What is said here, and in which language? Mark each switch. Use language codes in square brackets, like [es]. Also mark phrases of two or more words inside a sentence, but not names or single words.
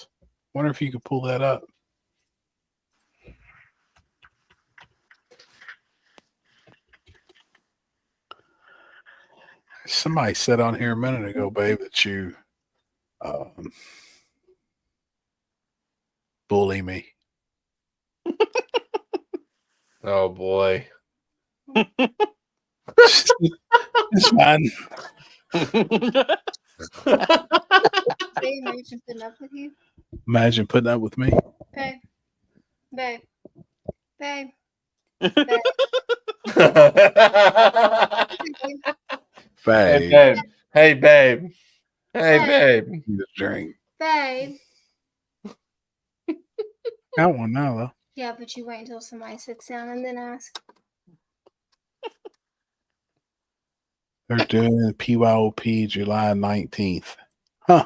[en] Wonder if you could pull that up. Somebody said on here a minute ago, babe, that you bully me. Oh boy. It's fine. Imagine putting up with you. Imagine putting up with me. Babe. Babe. Babe. Hey babe. Hey babe. Hey babe. Need a drink. Babe. Got one now, though. Yeah, but you wait until somebody sits down and then ask. They're doing PYOP July 19th. Huh.